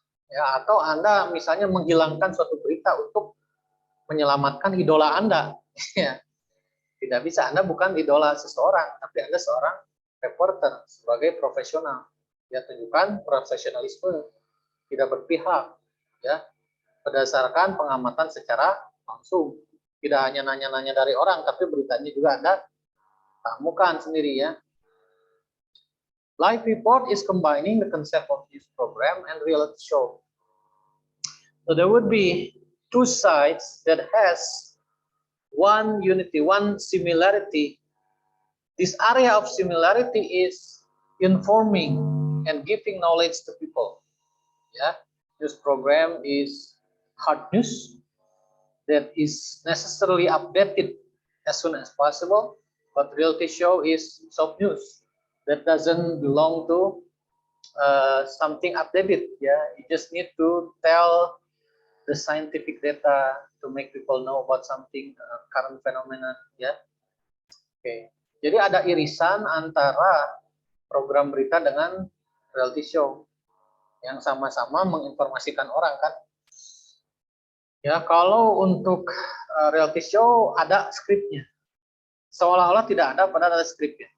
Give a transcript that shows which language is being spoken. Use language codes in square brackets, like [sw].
[id] ya, atau Anda misalnya menghilangkan suatu berita untuk menyelamatkan idola Anda, ya, tidak bisa, Anda bukan idola seseorang, tapi Anda seorang reporter sebagai profesional, ya, tunjukkan profesionalisme, tidak berpihak, ya, berdasarkan pengamatan secara langsung, tidak hanya nanya-nanya dari orang, tapi beritanya juga Anda temukan sendiri ya. [en] Live report is combining the concept of news program and reality show. So there would be two sides that has one unity, one similarity. This area of similarity is informing and giving knowledge to people. Yeah, news program is hard news that is necessarily updated as soon as possible, but reality show is soft news that doesn't belong to something updated. Yeah, you just need to tell the scientific data to make people know about something current phenomenon. [id] Ya, oke. Jadi ada irisan antara program berita dengan reality show yang sama-sama menginformasikan orang kan. Ya, kalau untuk reality show ada skripnya. Seolah-olah tidak ada, padahal ada skripnya.